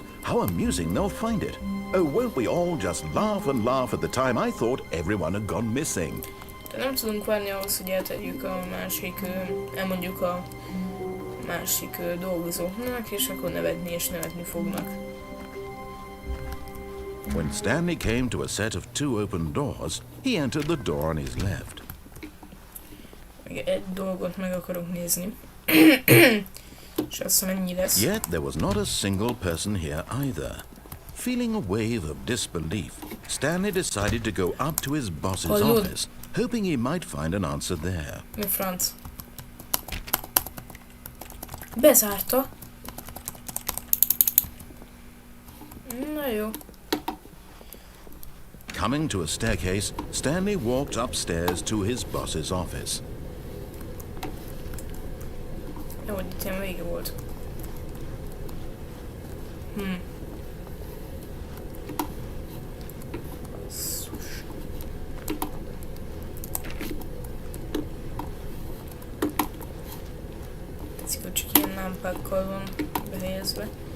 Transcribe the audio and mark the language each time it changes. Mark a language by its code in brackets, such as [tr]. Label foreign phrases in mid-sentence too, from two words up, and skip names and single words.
[en] How amusing they'll find it. Oh, won't we all just laugh and laugh at the time I thought everyone had gone missing. [hu] De nem tudunk várni ahhoz, hogy eltegyük a másik, elmondjuk a másik dolgozóknak, és akkor nevetni és nevetni fognak. [en] When Stanley came to a set of 2 open doors, he entered the door on his left. [hu] Még egy dolgot meg akarok nézni. És azt mennyi lesz. [en] Yet there was not a single person here either. Feeling a wave of disbelief, Stanley decided to go up to his boss's office, hoping he might find an answer there. [hu] Mi franc? Bezárta. Na jó. [en] Coming to a staircase, Stanley walked upstairs to his boss's office. [hu] Jó, hogy itt ilyen vége volt. Basszus. Tetszik, hogy csak ilyen lámpákkal van behelyezve.